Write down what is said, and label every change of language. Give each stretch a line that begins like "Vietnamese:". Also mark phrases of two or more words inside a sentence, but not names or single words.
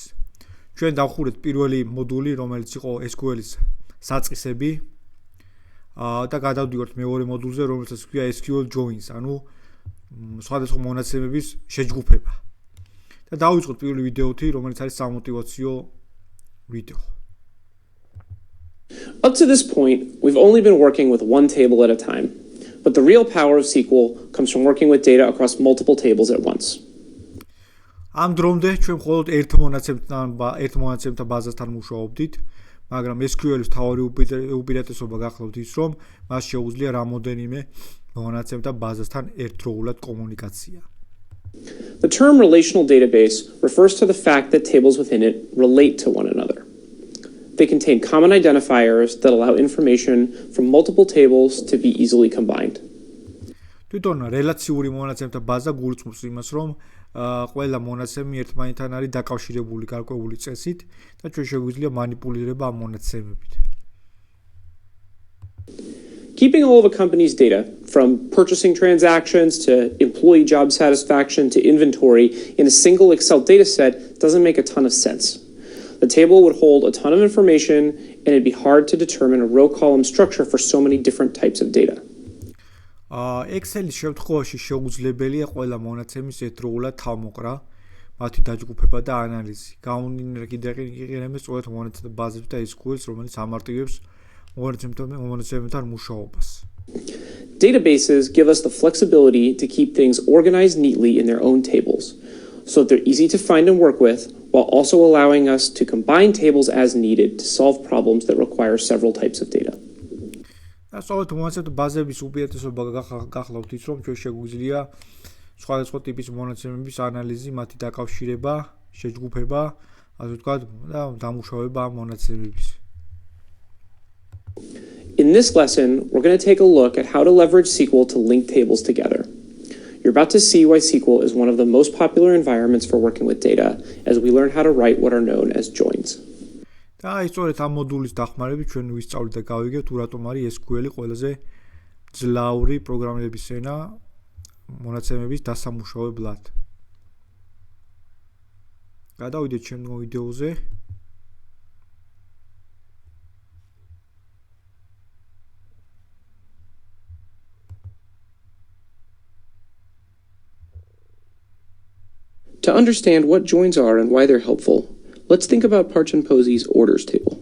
Georgian: ჩვენ დავხურეთ პირველი მოდული, რომელიც იყო SQL-ის საწყისები და გადავდივართ მეორე მოდულზე, რომელსაც ქვია
English: SQL joins,
Georgian: ანუ სხვადასხვა მონაცემების შეჯგუფება. და დავიწყოთ პირველი ვიდეოთი, რომელიც არის სამოტივაციო ვიდეო.
English: Up to this point, we've only been working with one table at a time, but the real power of SQL comes from working with data across multiple tables at once.
Georgian: ამ დრომდე ჩვენ მხოლოდ ერთ მონაცემთა ბაზასთან მუშაობდით, მაგრამ SQL-ის მთავარი უპირატესობა გახლავთ ის, რომ მას შეუძლია რამოდენიმე მონაცემთა ბაზასთან ერთდროულად კომუნიკაცია.
English: The term relational database refers to the fact that tables within it relate to one another. They contain common identifiers that allow information from multiple tables to be easily combined.
Georgian: თვითონ რელაციური მონაცემთა ბაზა გულისხმობს იმას, რომ ყველა მონაცემი ერთმანეთთან არის დაკავშირებული გარკვეული წესით და ჩვენ შეგვიძლია манипулირება ამ მონაცემებით.
English: Keeping all of a company's data, from purchasing transactions to employee job satisfaction to inventory in a single Excel dataset doesn't make a ton of sense. The table would hold a ton of information, and it'd be hard to determine a row-column structure for so many different types of data.
Georgian: Excel-ის შემთხვევაში შეუძლებელია ყველა მონაცემის ერთდროულად თავმოყრა, მათი დაჯგუფება და ანალიზი. გაუნინერგიდერგირემეს სწორედ მონაცემთა ბაზებს და SQL-ს, რომელიც ამარტივებს მონაცემებთან მუშაობას.
English: Databases give us the flexibility to keep things organized neatly in their own tables, so that they're easy to find and work with, while also allowing us to combine tables as needed to solve problems that require several types of data.
Georgian: სწორედ მონაცემთა ბაზების უპირატესობა გახლავთ ის, რომ ჩვენ შეგვიძლია სხვადასხვა ტიპის მონაცემების ანალიზი, მათი დაკავშირება, შეჯგუფება, ასე ვთქვათ, და დამუშავება ამ მონაცემების.
English: In this lesson, we're going to take a look at how to leverage SQL to link tables together. You're about to see why SQL is one of the most popular environments for working with data as we learn how to write what are known as joins.
Georgian: და სწორედ ამ მოდულის დახმარებით ჩვენ ვისწავლით და გავიგებთ, თუ რატომ არის SQL-ი ყველაზე ძლავრი პროგრამირების ენა მონაცემების დასამუშავებლად. გადავიდეთ შემდგომ ვიდეოზე.
English: To understand what joins are and why they're helpful, let's think about Parch and Posey's orders table.